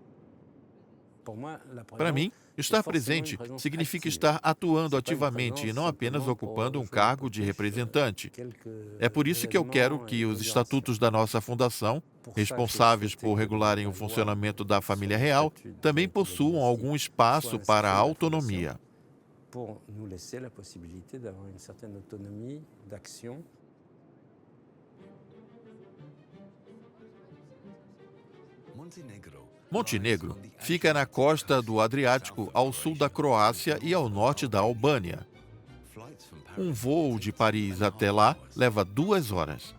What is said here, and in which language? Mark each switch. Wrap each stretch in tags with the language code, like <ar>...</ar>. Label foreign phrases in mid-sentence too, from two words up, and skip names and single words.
<pt>Para mim, estar presente significa estar atuando ativamente e não apenas ocupando um cargo de representante. É por isso que eu quero que os estatutos da nossa fundação, responsáveis por regularem o funcionamento da família real, também possuam algum espaço para a autonomia.</pt> <fr>Pour nous laisser la possibilité d'avoir une certaine autonomie d'action.</fr> <pt>Montenegro fica na costa do Adriático, ao sul da Croácia e ao norte da Albânia. Um voo de Paris até lá leva 2 horas.</pt>